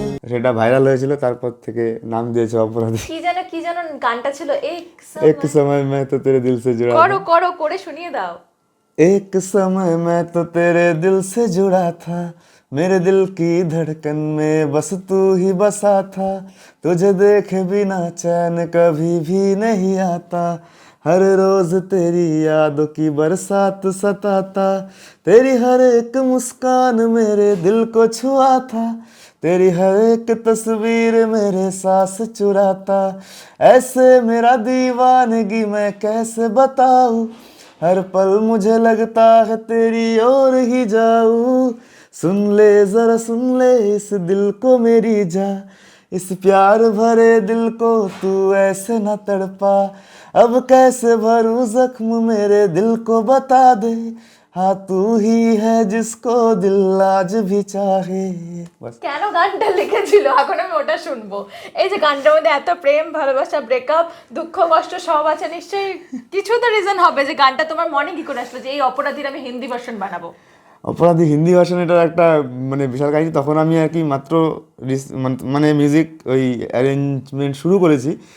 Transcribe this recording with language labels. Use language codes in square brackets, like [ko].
[bn] সেটা ভাইরাল হয়েছিল, তারপর থেকে নাম দিয়েছে অপরাধী। কি যেন গানটা ছিল, এক সময় [hi] मैं तो तेरे दिल से जुड़ा [bn] করো করো করে শুনিয়ে দাও। [hi] एक समय मैं तो तेरे दिल से जुड़ा था, मेरे दिल की धड़कन में बस तू ही बसा था, तुझे देखे बिना चैन कभी भी नहीं आता, हर रोज तेरी यादों की बरसात सताता, तेरी हर एक मुस्कान मेरे दिल को छुआ था, तेरी हर एक तस्वीर मेरे सांस चुराता, ऐसे मेरा दीवानगी मैं कैसे बताऊं, हर पल मुझे लगता है तेरी ओर ही जाऊं, सुन ले जरा सुन ले इस दिल को मेरी जा, इस प्यार भरे दिल को तू ऐसे न तड़पा, अब कैसे भरूं जख्म मेरे दिल को बता दे, हाँ तू ही है जिसको दिल आज भी चाहे। बस। [bn] কেন গানটা লিখেছিল এখন আমি ওটা শুনবো। এই যে গানটার মধ্যে এত প্রেম, ভালোবাসা, ব্রেকআপ, দুঃখ, কষ্ট সব আছে, নিশ্চয়ই কিছু তো রিজন হবে যে গানটা তোমার মনে কি করে আসলো যে এই অপরাধীর আমি হিন্দি ভার্সন বানাবো। অপরাধী হিন্দি ভার্সন, এটার একটা মানে বিশাল কাহিনী। তখন আমি আর কি মাত্র মানে মিউজিক ওই অ্যারেঞ্জমেন্ট শুরু করেছি।